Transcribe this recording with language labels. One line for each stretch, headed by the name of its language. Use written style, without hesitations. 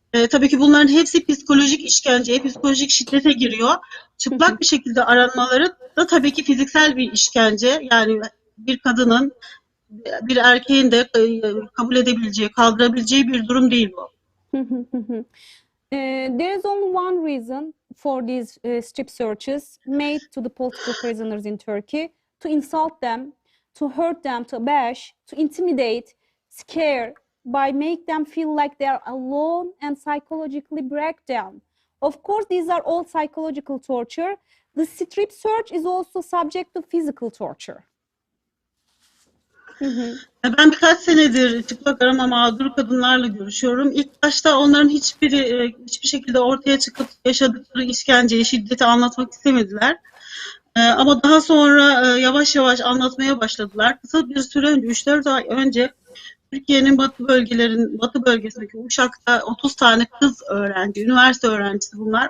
Turkish: Tabii ki bunların hepsi psikolojik işkenceye, psikolojik şiddete giriyor. Çıplak bir şekilde aranmaları da tabii ki fiziksel bir işkence. Yani bir kadının, bir erkeğin de kabul edebileceği, kaldırabileceği bir durum değil bu.
English: There is only one reason for these strip searches made to the political prisoners in Turkey: to insult them, to hurt them, to bash, to intimidate, scare, by make them feel like they are alone and psychologically break down. Of course, these are all psychological torture. The strip search is also subject to physical torture.
Turkish: Ben birkaç senedir çıplak arama mağdur kadınlarla görüşüyorum. İlk başta onların hiçbir şekilde ortaya çıkıp yaşadıkları işkenceyi, şiddeti anlatmak istemediler. Ama daha sonra yavaş yavaş anlatmaya başladılar. Kısa bir süre önce, 3-4 ay önce Türkiye'nin batı bölgesindeki Uşak'ta 30 tane kız öğrenci, üniversite öğrencisi bunlar.